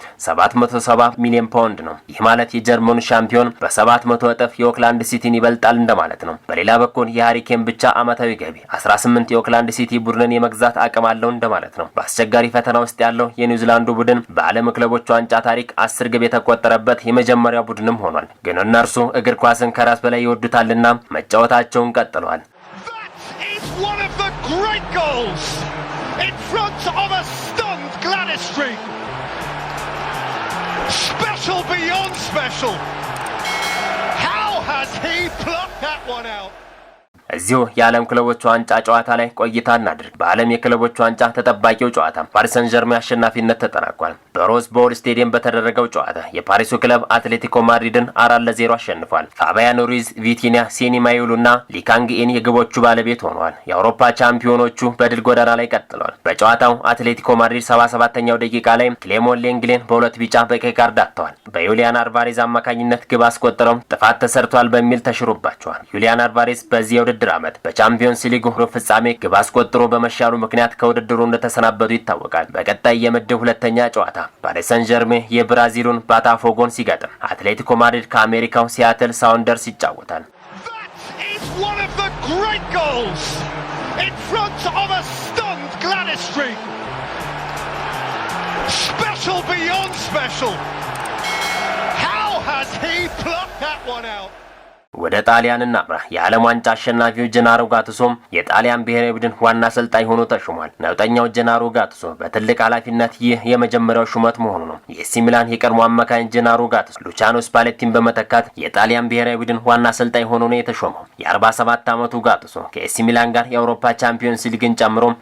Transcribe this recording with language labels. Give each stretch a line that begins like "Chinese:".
Amharic: 770 ሚሊዮን ፓውንድ ነው። ይህ ማለት የጀርመኑ ሻምፒዮን በ700 እጥፍ የኦክላንድ ሲቲን ይበልጣል እንደማለት ነው። በሌላ በኩል የሃሪኬን ብቻ ዓመታዊ ገቢ 18 የኦክላንድ ሲቲ ቡድንን የመግዛት አቅም አለው እንደማለት ነው። በአስቸጋሪ ፈተና ውስጥ ያለው የኒውዚላንዱ ቡድን በዓለም ክለቦች ዋንጫ ታሪክ 10 ግብ የተቆጠረበት የመጀመሪያው ቡድንም ሆኗል። ግን እነርሱ እግር ኳስን ከራስ በላይ ይወዱታልና መጫወታቸውን ቀጥለዋል።
English: That is one of the great goals in front of a stunned Gladys Street. Special beyond special. How has he plucked that one out?
Amharic: እዚሁ የዓለም ክለቦች ዋንጫ ጨዋታ ላይ ቆይታ እናድርግ። በዓለም የክለቦች ዋንጫ ተጠባቂው ጨዋታ ፓሪስ ሰን ዠርሜን አሸናፊነት ተጠናቋል። በሮዝ ቦል ስቴዲየም በተደረገው ጨዋታ የፓሪሱ ክለብ አትሌቲኮ ማድሪድን 4-0 አሸንፏል። ፋቢያን ሩይዝ፣ ቪቲኒያ፣ ሴኒ ማዩሉና ሊካንግኢን የግቦቹ ባለቤት ሆነዋል። የአውሮፓ ቻምፒዮኖቹ በድል ጎዳና ላይ ቀጥለዋል። በጨዋታው አትሌቲኮ ማድሪድ 77ኛው ደቂቃ ላይ ክሌሞን ሌንግሌን በሁለት ቢጫ በቀይ ካርድ አጥተዋል። በዩሊያን አልቫሬዝ አማካኝነት ግብ አስቆጥረው ጥፋት ተሰርቷል በሚል ተሽሮባቸዋል። ዩሊያን አልቫሬዝ በዚህ የውድድር ዓመት በቻምፒዮንስ ሊግ ሩብ ፍጻሜ ግብ አስቆጥሮ በመሻሩ ምክንያት ከውድድሩ እንደተሰናበቱ ይታወቃል። በቀጣይ የምድብ ሁለተኛ ጨዋታ ፓሪስ ሰን ዠርሜን የብራዚሉን ባታፎጎን ሲገጥም አትሌቲኮ ማድሪድ ከአሜሪካው ሲያትል ሳውንደርስ ይጫወታል።
English: That is one of the great goals in front of a stunned Gladys Street. Special beyond special. How has he plucked that one out?
Amharic: ወደ ጣሊያን እናምራ። የዓለም ዋንጫ አሸናፊው ጀናሮ ጋቱሶም የጣሊያን ብሔራዊ ቡድን ዋና አሰልጣኝ ሆኖ ተሾሟል። ነውጠኛው ጀናሮ ጋቱሶ በትልቅ ኃላፊነት ይህ የመጀመሪያው ሹመት መሆኑ ነው። የኤሲ ሚላን የቀድሞ አማካኝ ጀናሮ ጋቱሶ ሉቻኖ ስፓሌቲን በመተካት የጣሊያን ብሔራዊ ቡድን ዋና አሰልጣኝ ሆኖ ነው የተሾመው። የ47 ዓመቱ ጋቱሶ ከኤሲ ሚላን ጋር የአውሮፓ ቻምፒዮንስ ሊግን ጨምሮ